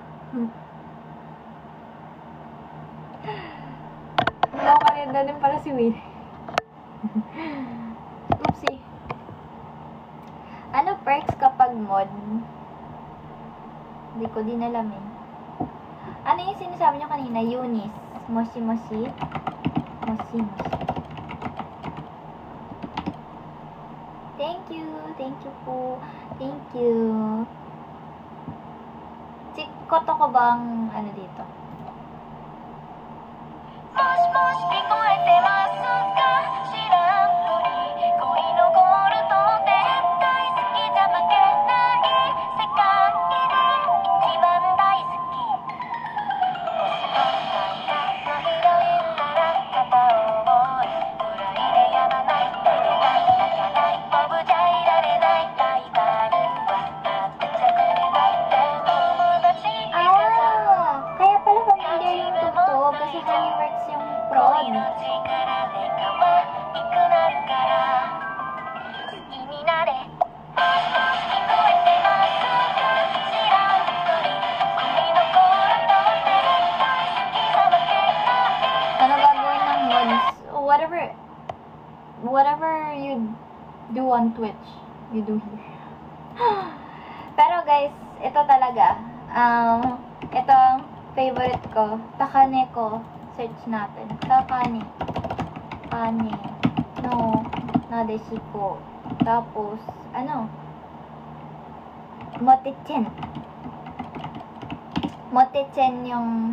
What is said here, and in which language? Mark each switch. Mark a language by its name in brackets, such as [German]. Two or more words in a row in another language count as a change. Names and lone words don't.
[Filipino] Nakakalenda din pala si Will. Oopsie. Ano perks kapag mod? Hindi ko din alam eh. Ano yung sinasabi nyo kanina? Eunice. [Japanese] もしもし。もしもし. [English] Thank you. Thank you po. Thank you. [Filipino] Si Koto ko bang ano dito? [Japanese] もしもし聞こえてますか知らんぷり恋のゴールド絶対好きじゃ負けない世界で一番大好きもし今回がのヒロインなら片思いくらいでやまない照れない泣かないモブじゃいられないライバルは全くないって友達 Ah! [Filipino] Kaya pala familiar yung tugtog kasi Honeyworks yung prod. [Japanese] 恋の力で可愛くなるから好きになれもしもし聞こえてますか知らんぷり恋のゴールド絶対好きじゃ負けない [Filipino] Ano gagawin ng mods? [English] Whatever you do on Twitch, you do here. [Filipino] Pero guys, ito talaga. Ito ang favorite ko. Takaneko. Search natin. Takane. Kane. No. Nadeshiko. Tapos, ano? Motechen. Motechen yung...